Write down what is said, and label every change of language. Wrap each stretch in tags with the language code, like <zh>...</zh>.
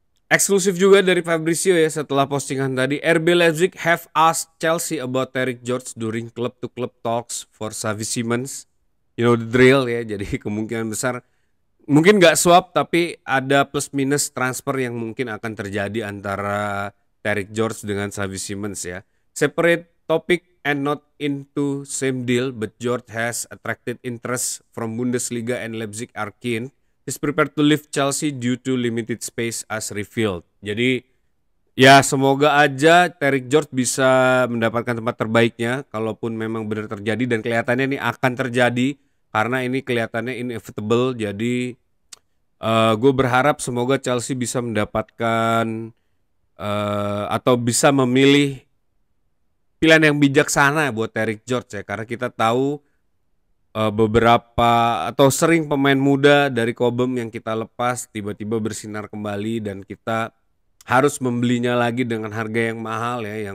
<id>Eksklusif juga dari Fabrizio ya, setelah postingan tadi,</id> <en>RB Leipzig have asked Chelsea about Tariq George during club-to-club talks for Xavi Simons. you know the drill ya.</en> <id>Jadi kemungkinan besar mungkin nggak swap, tapi ada plus minus transfer yang mungkin akan terjadi antara Derrick George dengan Xavi Simons ya.</id> <en>Separate topic and not into same deal, but George has attracted interest from Bundesliga and Leipzig are keen. Is prepared to leave Chelsea due to limited space as revealed.</en> <id>Jadi ya semoga aja Derrick George bisa mendapatkan tempat terbaiknya kalaupun memang benar terjadi, dan kelihatannya ini akan terjadi karena ini kelihatannya inevitable. Jadi gue berharap semoga Chelsea bisa mendapatkan atau bisa memilih pilihan yang bijaksana buat Derrick George ya, karena kita tahu beberapa atau sering pemain muda dari Cobham yang kita lepas tiba-tiba bersinar kembali dan kita harus membelinya lagi dengan harga yang mahal ya.</id>